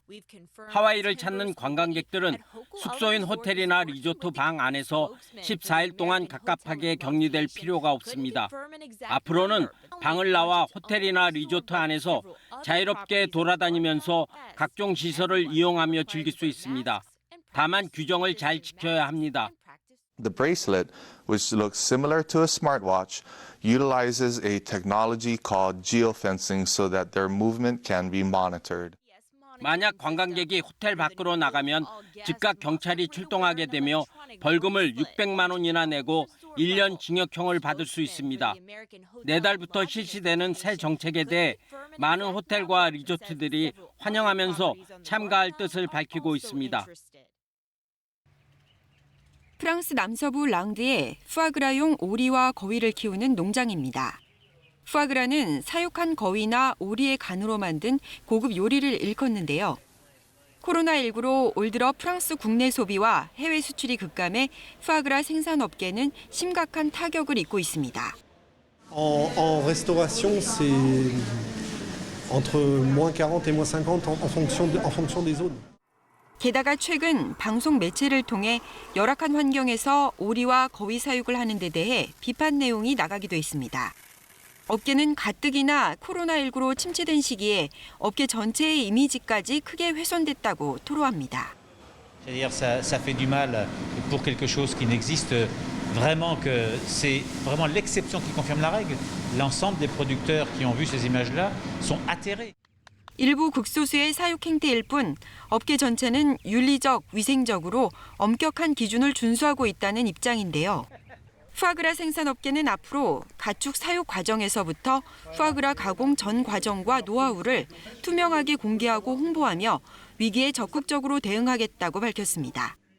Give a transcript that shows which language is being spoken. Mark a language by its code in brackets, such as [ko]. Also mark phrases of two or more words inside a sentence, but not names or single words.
[ko] 하와이를 찾는 관광객들은 숙소인 호텔이나 리조트 방 안에서 14일 동안 갑갑하게 격리될 필요가 없습니다. 앞으로는 방을 나와 호텔이나 리조트 안에서 자유롭게 돌아다니면서 각종 시설을 이용하며 즐길 수 있습니다. 다만 규정을 잘 지켜야 합니다. [en] The bracelet, which looks similar to a smartwatch, utilizes a technology called geofencing so that their movement can be monitored. [ko] 만약 관광객이 호텔 밖으로 나가면 즉각 경찰이 출동하게 되며 벌금을 600만 원이나 내고 1년 징역형을 받을 수 있습니다. 내달부터 실시되는 새 정책에 대해 많은 호텔과 리조트들이 환영하면서 참가할 뜻을 밝히고 있습니다. 프랑스 남서부 랑드의 푸아그라용 오리와 거위를 키우는 농장입니다. 푸아그라는 사육한 거위나 오리의 간으로 만든 고급 요리를 일컫는데요. 코로나19로 올 들어 프랑스 국내 소비와 해외 수출이 급감해 푸아그라 생산업계는 심각한 타격을 입고 있습니다. [fr] En restauration, c'est entre -40 et -50 en fonction des zones. [ko] 게다가 최근 방송 매체를 통해 열악한 환경에서 오리와 거위 사육을 하는 데 대해 비판 내용이 나가기도 했습니다. 업계는 가뜩이나 코로나19로 침체된 시기에 업계 전체의 이미지까지 크게 훼손됐다고 토로합니다. [fr] C'est-à-dire ça fait du mal pour quelque chose qui n'existe vraiment que c'est vraiment l'exception qui confirme la règle. L'ensemble des producteurs qui ont vu ces images-là sont atterrés. [ko] 일부 극소수의 사육 행태일 뿐 업계 전체는 윤리적, 위생적으로 엄격한 기준을 준수하고 있다는 입장인데요. 푸아그라 생산업계는 앞으로 가축 사육 과정에서부터 푸아그라 가공 전 과정과 노하우를 투명하게 공개하고 홍보하며 위기에 적극적으로 대응하겠다고 밝혔습니다.